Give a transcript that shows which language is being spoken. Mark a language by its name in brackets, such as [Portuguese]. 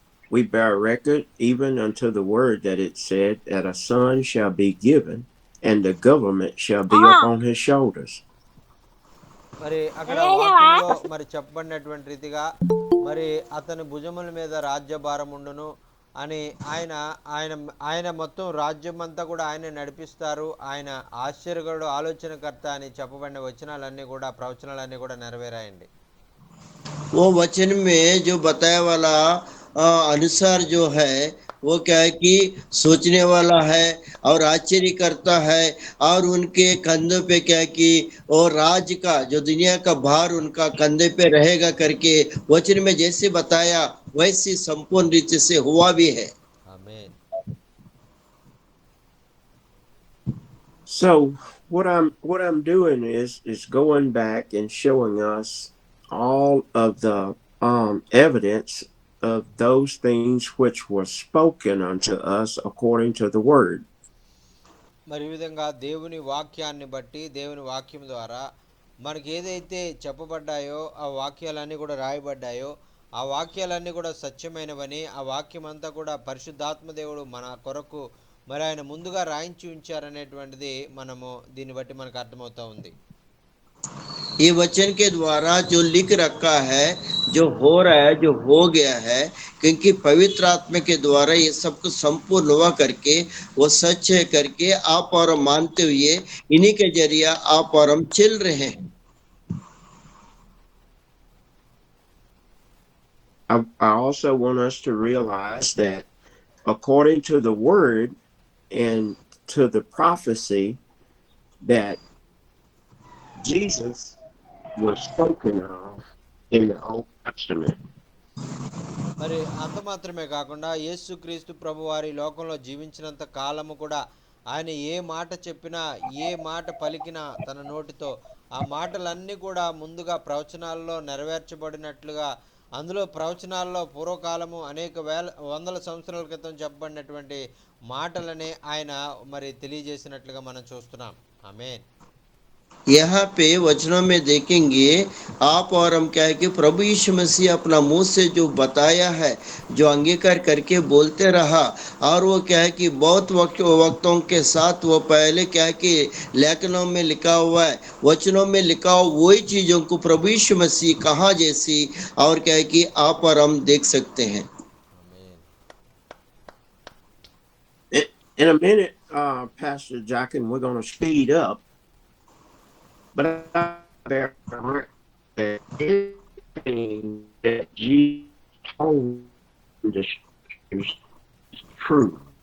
[English] We bear record even unto the word that it said that a son shall be given and the government shall be upon his shoulders. [Telugu] మరి అక్కడ వాక్యంలో మరి చెప్పబడినటువంటి రీతిగా మరి అతని భుజముల మీద రాజ్యభారం ఉండును అని ఆయన ఆయన ఆయన మొత్తం రాజ్యం అంతా కూడా ఆయన నడిపిస్తారు, ఆయన ఆశ్చర్యకరుడు, ఆలోచనకర్త అని చెప్పబడిన వచనాలన్నీ కూడా ప్రవచనాలన్నీ కూడా నెరవేరాయండి. [Hindi] वो वचन में जो बताया वाला अनुसार जो है वो क्या है कि सोचने वाला है और आश्चर्य करता है और उनके कंधों पे क्या है कि और राज का जो दुनिया का भार उनका कंधे पे रहेगा करके वचन में जैसे बताया वैसी संपूर्ण रीति से हुआ भी है. [Telugu] ఆమేన్. [English] So what I'm doing is going back and showing us all of the evidence of those things which were spoken unto us according to the word. [Telugu] మరి ఈ విధంగా దేవుని వాక్యాన్ని బట్టి దేవుని వాక్యం ద్వారా మనకి ఏదైతే చెప్పబడ్డాయో ఆ వాక్యాలన్నీ కూడా రాయబడ్డాయో ఆ వాక్యాలన్నీ కూడా సత్యమైనవని, ఆ వాక్యం అంతా కూడా పరిశుద్ధాత్మ దేవుడు మన కొరకు మరి ఆయన ముందుగా రాయించి ఉంచారనేటువంటిది మనము దీన్ని బట్టి మనకు అర్థమవుతా ఉంది. [Hindi] ये वचन के द्वारा जो लिख रखा है, जो हो रहा है, जो हो गया है, क्योंकि पवित्र आत्मा के द्वारा ये सब कुछ संपूर्ण हुआ करके वो सच है करके आप और हम मानते हुए इन्हीं के जरिए आप और हम चल रहे हैं. [English] I also want us to realize that according to the word and to the prophecy that Jesus was spoken of in the Old Testament. [Telugu] మరి అంత మాత్రమే కాకుండా యేసుక్రీస్తు ప్రభువారి లోకంలో జీవించినంత కాలము కూడా ఆయన ఏ మాట చెప్పినా ఏ మాట పలికినా తన నోటితో ఆ మాటలన్నీ కూడా ముందుగా ప్రవచనాల్లో నెరవేర్చబడినట్లుగా, అందులో ప్రవచనాల్లో పూర్వకాలము అనేక వందల సంవత్సరాల క్రితం చెప్పబడినటువంటి మాటలనే ఆయన మరి తెలియజేసినట్లుగా మనం చూస్తున్నాం. ఆమేన్. [Hindi] यहाँ पे वचनों में देखेंगे आप और हम क्या है कि प्रभु यीशु मसीह अपना मुंह से जो बताया है, जो अंगीकार करके बोलते रहा, और वो क्या है कि बहुत वक्तों के साथ वो पहले क्या है कि लेखनों में लिखा हुआ है, वचनों में लिखा हुआ वही चीजों को प्रभु यीशु मसीह कहा जैसी और क्या है कि आप और हम देख सकते हैं। [English] Amen. In a minute, Pastor Jockin, we're going to speed up, but I bear that anything that Jesus told us is true.